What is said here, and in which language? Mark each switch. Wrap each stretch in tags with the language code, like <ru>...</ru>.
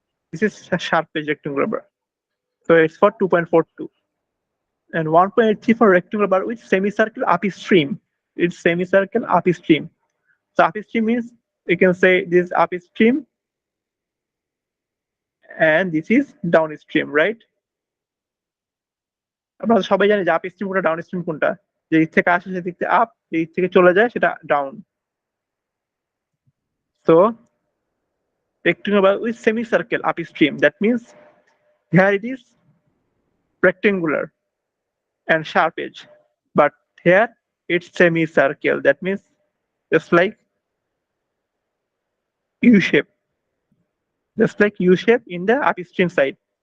<en>This is a sharp edge rectangular bar. So it's for 2.42. And 1.83 for rectangular bar with semicircle upstream. It's semicircle upstream. So upstream means you can say this is upstream and this is downstream, right?</en> <bn>আপনারা সবাই জানে যে upstream কোনটা downstream কোনটা, যে দিক থেকে আসে সেদিক থেকে আপ, যে দিক থেকে চলে যায় সেটা down.</bn> <en>So rectangular bar with semicircle upstream, that means here it is rectangular and sharp edge, but here it's semicircle, that means just like U shape, just like U shape in the upstream side.</en>